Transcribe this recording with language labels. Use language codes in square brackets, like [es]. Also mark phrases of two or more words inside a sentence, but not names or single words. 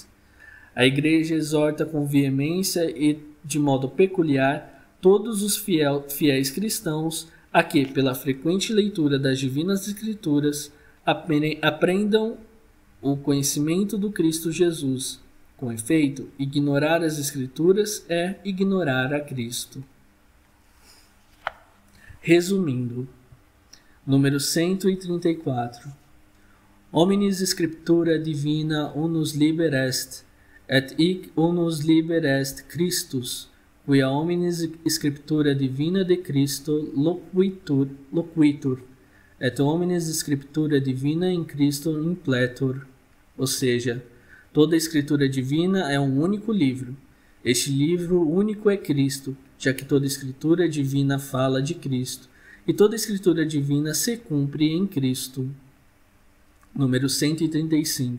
[pt] A Igreja exorta com veemência e de modo peculiar todos os fiéis cristãos a que, pela frequente leitura das Divinas Escrituras, aprendam o conhecimento do Cristo Jesus. Com efeito, ignorar as Escrituras é ignorar a Cristo. Resumindo, número 134. [la] Omnis Scriptura Divina unus liber est, et hic unus liber est Christus, quia omnis Scriptura Divina de Christo loquitur, et omnis Scriptura Divina in Christo impletur. [pt] Ou seja, toda a Escritura Divina é um único livro. Este livro único é Cristo, já que toda Escritura Divina fala de Cristo, e toda Escritura Divina se cumpre em Cristo. Número 135.